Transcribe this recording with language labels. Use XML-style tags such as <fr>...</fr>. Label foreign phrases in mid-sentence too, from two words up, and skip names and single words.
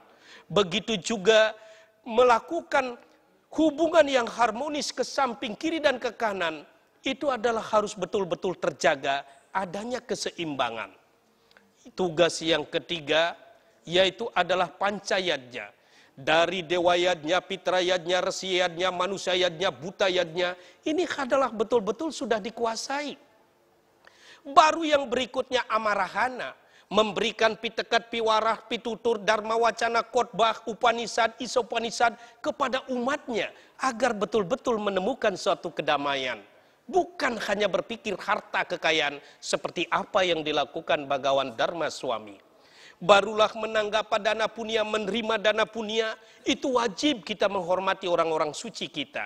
<id>Begitu juga melakukan hubungan yang harmonis ke samping kiri dan ke kanan, itu adalah harus betul-betul terjaga adanya keseimbangan. Tugas yang ketiga yaitu adalah pancayadnya. Dari dewayadnya, pitrayadnya, resiyadnya, manusayadnya, butayadnya, ini adalah betul-betul sudah dikuasai. Baru yang berikutnya amarahana, memberikan pitekat, piwarah, pitutur, dharma wacana, khotbah, upanisad, isopanisad kepada umatnya agar betul-betul menemukan suatu kedamaian. Bukan hanya berpikir harta kekayaan seperti apa yang dilakukan Bhagawan Dharma Swami. Barulah menanggapi dana punya, menerima dana punya, itu wajib kita menghormati orang-orang suci kita.</id>